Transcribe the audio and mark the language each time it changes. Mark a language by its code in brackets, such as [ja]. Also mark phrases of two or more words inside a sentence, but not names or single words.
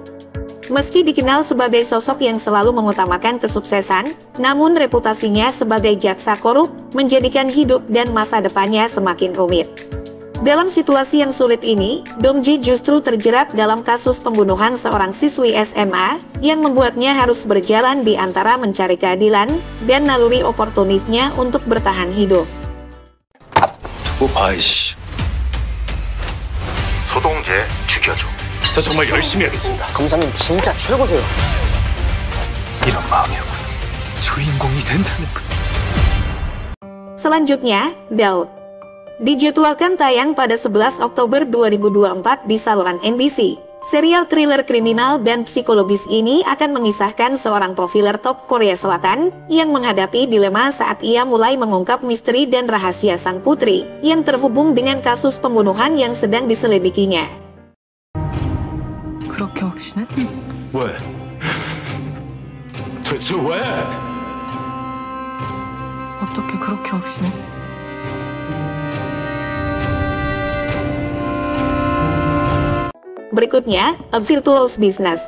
[id] Meski dikenal sebagai sosok yang selalu mengutamakan kesuksesan, namun reputasinya sebagai jaksa korup menjadikan hidup dan masa depannya semakin rumit. Dalam situasi yang sulit ini, Dong-jae justru terjerat dalam kasus pembunuhan seorang siswi SMA yang membuatnya harus berjalan di antara mencari keadilan dan naluri oportunisnya untuk bertahan hidup. [ko] 아이씨. 소동재 죽여줘. 저 정말 열심히 하겠습니다. 검사님 진짜 최고세요. 이런 마음이었군. 주인공이 된다는 거. [id] Selanjutnya, Daud. Dijadwalkan tayang pada 11 Oktober 2024 di saluran NBC. Serial thriller kriminal dan psikologis ini akan mengisahkan seorang profiler top Korea Selatan yang menghadapi dilema saat ia mulai mengungkap misteri dan rahasia sang putri yang terhubung dengan kasus pembunuhan yang sedang diselidikinya. [ko] 그렇게 확신해? 왜? 대체 왜? 어떻게 그렇게 확신해? [id] Berikutnya, A Virtuous Business.